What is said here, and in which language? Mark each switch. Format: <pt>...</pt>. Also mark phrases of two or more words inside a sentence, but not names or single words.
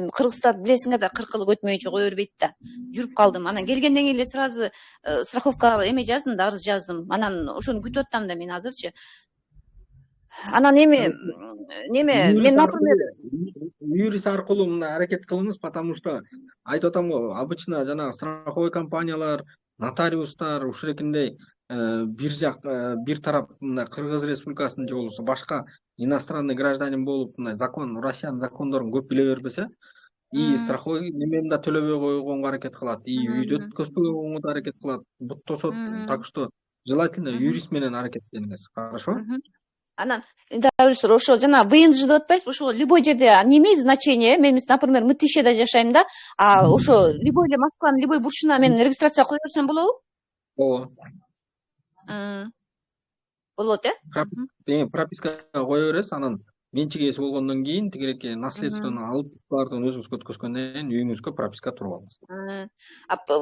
<ky>Эми Кыргызстан билесиңер да, 40 ылык өтмөйүнчө кое бербейт да. Жүрүп калдым. Анан келгенден кийин эле сразу страховкага эме жаздым да, арыз жаздым. Анан ошону күтүп атам да мен азырчы. Анан эми мен например юрист аркылуу мындай аракет кылыңыз,</ky> <ru>потому что</ru> <ky>айтып атам го, обычно жанагы</ky> <ru>страховой компаниялар,</ru> <ky>нотариустар ушурекиндей бир тарап мындай Кыргыз Республикасынын же болбосо башка</ky> <ru>иностранный гражданин</ru> <ky>болуп мындай Россиянын закондорун көп биле бербесе,</ky> <ru>и страховой</ru> <ky>немени да төлөбөй койгонго аракет кылат, и үйдү өткөзбөй койгонго да аракет кылат, буттосот.</ky> <ru>Так что желательно</ru> <ky>юрист менен аракеттениңиз. Хорошо? Анан ошо жана ВНЖ деп атпайсызбы, ошо любой жерде</ky> <ru>не имеет значения.</ru> <ky>Мен, например, Мытищеде жашайм да, а ошо любой эле Москванын любой бурчуна мен регистрация кое берсем болобу? Ооба. Болот, пропискага кое бересиз, анан менчик ээси болгондон кийин тигиреке наследствону алып баардыгын өзүңүзгө өткөзгөндөн кийин үйүңүзгө прописка туруп алыңыз.</ky>